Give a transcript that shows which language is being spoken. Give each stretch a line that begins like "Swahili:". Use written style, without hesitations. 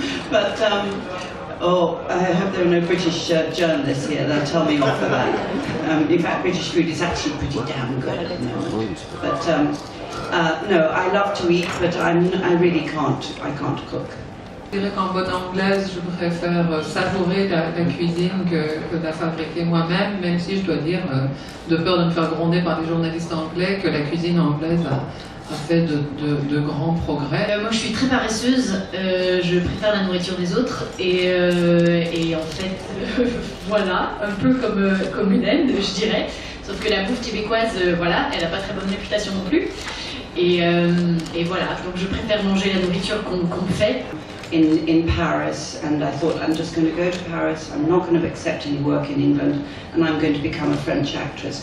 English: But, I hope there are no British journalists here, they'll tell me off for that. In fact, British food is actually pretty damn good at the moment. But, no, I love to eat, but I really I can't cook.
French: Je dirais qu'en bonne anglaise, je préfère savourer la cuisine que de la fabriquer moi-même, même si je dois dire, de peur de me faire gronder par des journalistes anglais, que la cuisine anglaise a fait de grands progrès. Moi je suis très paresseuse, je préfère la nourriture des autres et en fait, voilà, un peu comme Hélène, je dirais, sauf que la bouffe québécoise, voilà, elle n'a pas très bonne réputation non plus. Et voilà, donc je préfère manger la nourriture qu'on fait.
English: In Paris, and I thought I'm just going to go to Paris, I'm not going to accept any work in England, and I'm going to become a French actress.